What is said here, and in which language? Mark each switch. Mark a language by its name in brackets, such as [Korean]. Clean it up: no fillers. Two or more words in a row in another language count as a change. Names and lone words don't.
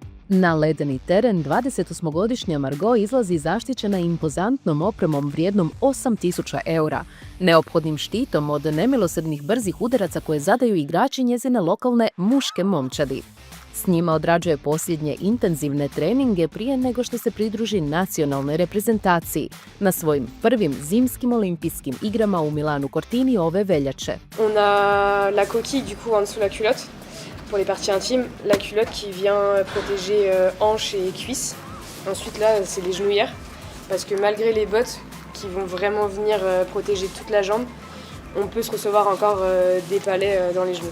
[Croatian] Na ledeni teren 28-godišnja Margot izlazi zaštićena impozantnom opremom vrijednom 8.000 eura, neophodnim štitom od nemilosrdnih brzih udaraca koje zadaju igrači njezine lokalne muške momčadi. S njima odrađuje posljednje intenzivne treninge prije nego što se pridruži nacionalnoj reprezentaciji na svojim prvim zimskim olimpijskim igrama u Milanu Cortini ove veljače. [French] On a la coquille du coup en dessous la culotte. Pour les parties intimes, la culotte qui vient protéger hanches et cuisses. Ensuite là, c'est les genouillères parce que malgré les bottes qui vont vraiment venir protéger toute la jambe, on peut se recevoir encore des palets dans les genoux.